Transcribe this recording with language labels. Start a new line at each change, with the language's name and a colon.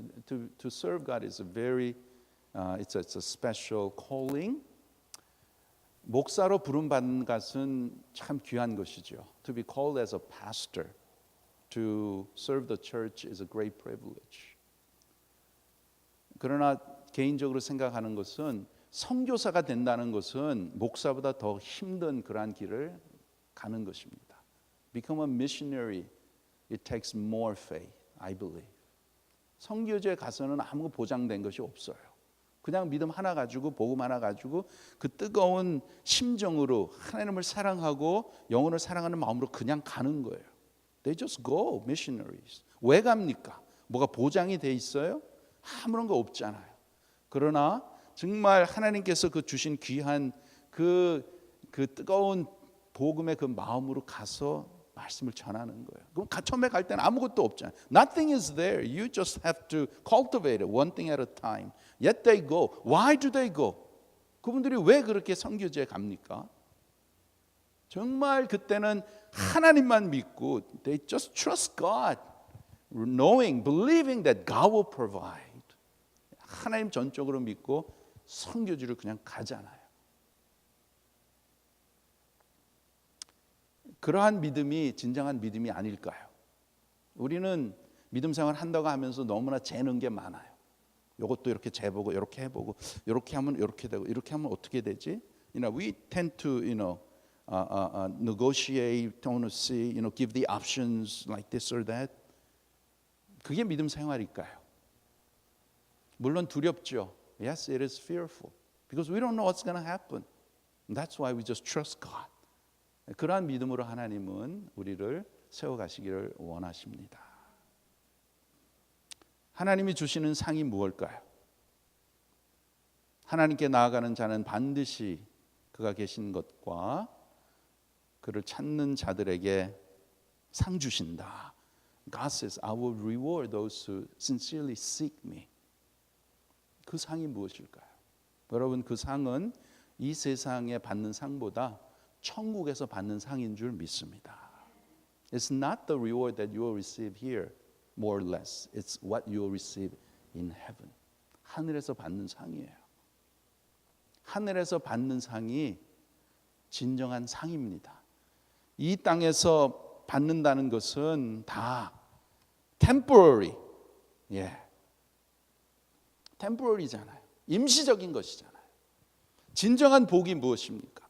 English: To serve God is a very it's a special calling.
Korean: 목사로 부름 받는 것은 참 귀한 것이죠.
English: To be called as a pastor to serve the church is a great privilege.
Korean: 그러나 개인적으로 생각하는 것은 선교사가 된다는 것은 목사보다 더 힘든 그러한 길을 가는 것입니다.
English: Become a missionary, it takes more faith, I believe.
Korean: 선교지에 가서는 아무 보장된 것이 없어요. 그냥 믿음 하나 가지고 복음 하나 가지고 그 뜨거운 심정으로 하나님을 사랑하고 영혼을 사랑하는 마음으로 그냥 가는 거예요.
English: They just go missionaries.
Korean: 왜 갑니까? 뭐가 보장이 돼 있어요? 아무런 거 없잖아요. 그러나 정말 하나님께서 그 주신 귀한 그 뜨거운 복음의 그 마음으로 가서 말씀을 전하는 거예요. 그럼 처음에 갈 때는 아무것도 없잖아요.
English: Nothing is there. You just have to cultivate it one thing at a time. Yet they go. Why do they go?
Korean: 그분들이 왜 그렇게 선교지에 갑니까?
English: 정말 그때는 하나님만 믿고 they just trust God, knowing, believing that God will provide.
Korean: 하나님 전적으로 믿고 선교지를 그냥 가잖아요. 그러한 믿음이 진정한 믿음이 아닐까요? 우리는 믿음 생활 한다고 하면서 너무나 재는 게 많아요. 이것도 이렇게 재보고 이렇게 해보고 이렇게 하면 이렇게 되고 이렇게 하면 어떻게 되지?
English: We tend to negotiate, to see, give the options like this or that.
Korean: 그게 믿음 생활일까요? 물론 두렵죠.
English: Yes, it is fearful because we don't know what's going to happen. That's why we just trust God.
Korean: 그러한 믿음으로 하나님은 우리를 세워가시기를 원하십니다. 하나님이 주시는 상이 무엇일까요? 하나님께 나아가는 자는 반드시 그가 계신 것과 그를 찾는 자들에게 상 주신다.
English: God says, I will reward those who sincerely seek me.
Korean: 그 상이 무엇일까요? 여러분 그 상은 이 세상에 받는 상보다 천국에서 받는 상인 줄 믿습니다.
English: It's not the reward that you will receive here, more or less. It's what you will receive in heaven. 하늘에서 받는 상이에요.
Korean: 하늘에서 받는 상이 진정한 상입니다. 이 땅에서 받는다는 것은 다 temporary, temporary 잖아요. 임시적인 것이잖아요. 진정한 복이 무엇입니까?